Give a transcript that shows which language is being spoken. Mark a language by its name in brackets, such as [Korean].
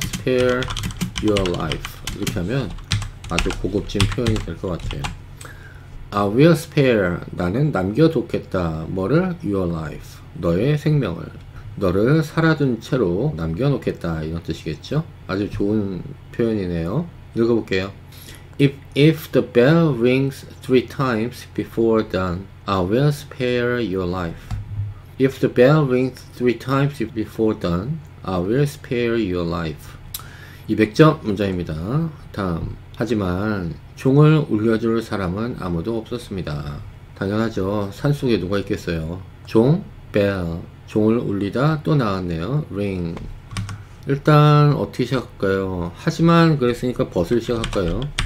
[English] spare your life. [Korean] 이렇게 하면 아주 고급진 표현이 될 것 같아요. [English] I will spare. [Korean] 나는 남겨두겠다. 뭐를? [English] your life. [Korean] 너의 생명을. 너를 살아둔 채로 남겨놓겠다 이런 뜻이겠죠. 아주 좋은 표현이네요. 읽어볼게요. [English] If the bell rings 3 times before dawn, I will spare your life. If the bell rings 3 times before dawn, I will spare your life. [Korean] 200점 문장입니다. 다음. 하지만 종을 울려줄 사람은 아무도 없었습니다. 당연하죠. 산속에 누가 있겠어요. 종, bell. 종을 울리다 또 나왔네요. ring. 일단 어떻게 시작할까요? 하지만 그랬으니까 벗을 시작할까요?